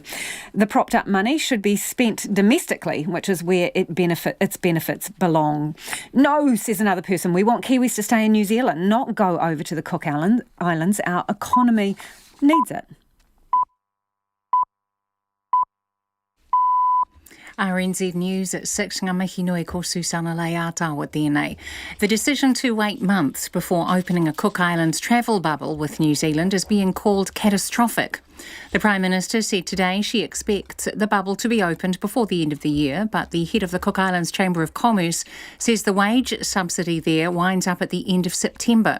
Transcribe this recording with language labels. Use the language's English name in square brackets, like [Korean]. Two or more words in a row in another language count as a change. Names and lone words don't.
[English] The propped up money should be spent domestically, which is where its benefits belong. No, says another person, we want Kiwis to stay in New Zealand, not go over to the Cook Islands. Our economy needs it. RNZ News at 6, [Māori] ngā mihi nui ko Susana Leata [English] with DNA. The decision to wait months before opening a Cook Islands travel bubble with New Zealand is being called catastrophic. The Prime Minister said today she expects the bubble to be opened before the end of the year, but the head of the Cook Islands Chamber of Commerce says the wage subsidy there winds up at the end of September.